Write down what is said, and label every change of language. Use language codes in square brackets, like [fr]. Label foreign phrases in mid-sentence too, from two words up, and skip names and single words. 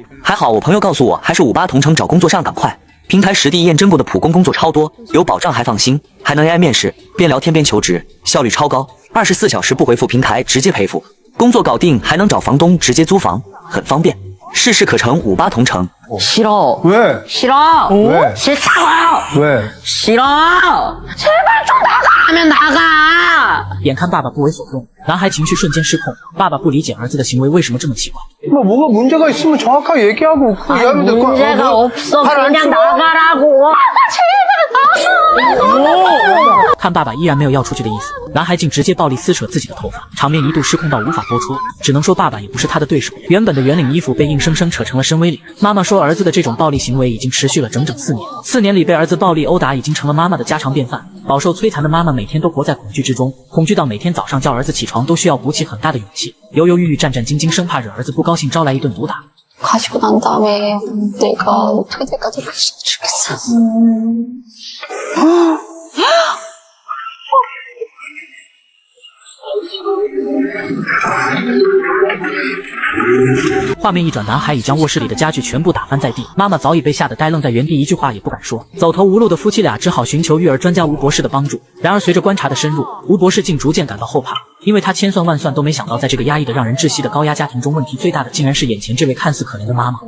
[zh] 还好我朋友告诉我，还是58同城找工作上赶快，平台实地验证过的普工工作超多，有保障还放心，还能 AI 面试，边聊天边求职，效率超高，24小时不回复平台直接赔付，工作搞定还能找房东直接租房，很方便，事事可成。58同城。 [ko] 싫어. 왜? 싫어. 왜? 싫다고요. 왜? 싫어. 제발 좀 나가면 나가. [zh] 眼看爸爸不为所动，男孩情绪瞬间失控。爸爸不理解儿子的行为为什么这么奇怪。 [ko] 뭐가 문제가 있으면 정확하게 얘기하고 그 얘기하면 될 거야. 문제가 없어. 발안 그냥 치고. 나가라고. [zh] 看爸爸依然没有要出去的意思，男孩竟直接暴力撕扯自己的头发，场面一度失控到无法播出。只能说爸爸也不是他的对手，原本的圆领衣服被硬生生扯成了深 V 领。妈妈说儿子的这种暴力行为已经持续了整整4年，4年里被儿子暴力殴打已经成了妈妈的家常便饭。饱受摧残的妈妈每天都活在恐惧之中，恐惧到每天早上叫儿子起床都需要鼓起很大的勇气，犹犹豫豫战战兢兢，生怕惹儿子不高兴招来一顿毒打。 [ko] 가시고 난 다음에 내가 어떻게 될까지 모르겠어. 음. [zh] 画面一转，男孩已将卧室里的家具全部打翻在地，妈妈早已被吓得呆愣在原地，一句话也不敢说。走投无路的夫妻俩只好寻求育儿专家吴博士的帮助。然而随着观察的深入，吴博士竟逐渐感到后怕，因为他千算万算都没想到，在这个压抑的让人窒息的高压家庭中，问题最大的竟然是眼前这位看似可怜的妈妈。